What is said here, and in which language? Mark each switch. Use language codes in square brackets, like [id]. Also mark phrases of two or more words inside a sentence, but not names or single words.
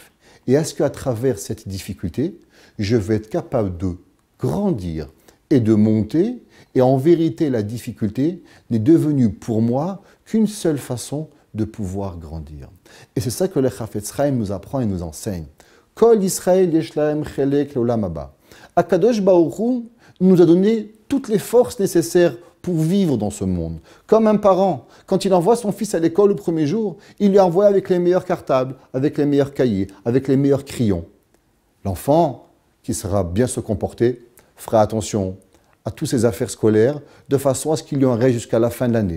[fr] Et est-ce qu'à travers cette difficulté, je vais être capable de grandir et de monter? Et en vérité, la difficulté n'est devenue pour moi qu'une seule façon de pouvoir grandir. Et c'est ça que le Chafetz Chaim nous apprend et nous enseigne. [he] כל ישראל יש להם חלק לעולם הבא. הקדוש ברוך הוא [fr] nous a donné toutes les forces nécessaires pour vivre dans ce monde. Comme un parent, quand il envoie son fils à l'école au premier jour, il lui envoie avec les meilleurs cartables, avec les meilleurs cahiers, avec les meilleurs crayons. L'enfant, qui saura bien se comporter, fera attention à toutes ses affaires scolaires, de façon à ce qu'il lui en reste jusqu'à la fin de l'année.